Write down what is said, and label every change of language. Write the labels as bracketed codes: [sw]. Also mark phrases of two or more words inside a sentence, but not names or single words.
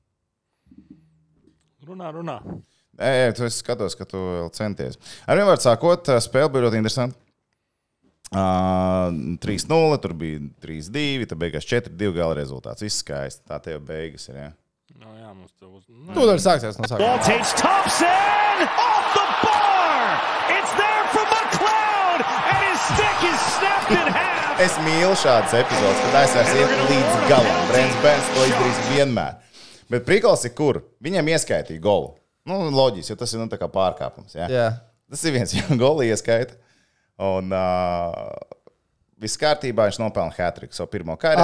[lv] Runā. Tu skatos, ka tu vēl centies. Ar vienvārdu sākot, spēle bija ļoti interesanti. 3-0, tur bija 3-2, tad beigās 4-2 gala rezultāts. Viss skaisti. Tā tev beigas ir, jā. No, jā, mums te uz... Tūdaļ sāksies no sākuma. [en] Ball takes Thompson off the bar. It's there for McLeod, and his stick is snapped in half. [lv] Es mīlu šādas epizodes, kad aizsvērts iet līdz galam. Brents Burns to izdarīs vienmēr. Bet prikals ir kur? Viņam ieskaitīja golu. Nu, loģiski, jo tas ir tā kā pārkāpums. Jā. Jā. Tas ir viens, jo goli ieskaita. Un viss kārtībā viņš nopelna hat-triku savu pirmo karjeru.